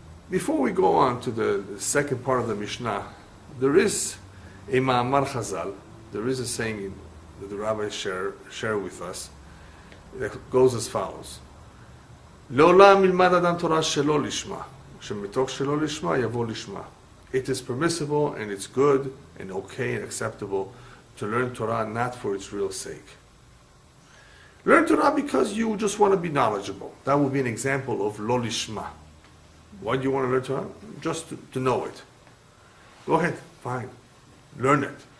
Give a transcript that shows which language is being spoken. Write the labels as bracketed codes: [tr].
[en] Before we go on to the second part of the Mishnah, there is A ma'amar chazal, there is a saying that the rabbis share with us that goes as follows. [he] לעולם ילמד אדם תורה שלא לשמה, שמתוך שלא לשמה יבוא לשמה. [en] It is permissible and it's good and okay and acceptable to learn Torah not for its real sake. Learn Torah because you just want to be knowledgeable. That would be an example of lo lishma. Why do you want to learn Torah? Just to know it. Go ahead, fine. Learn it.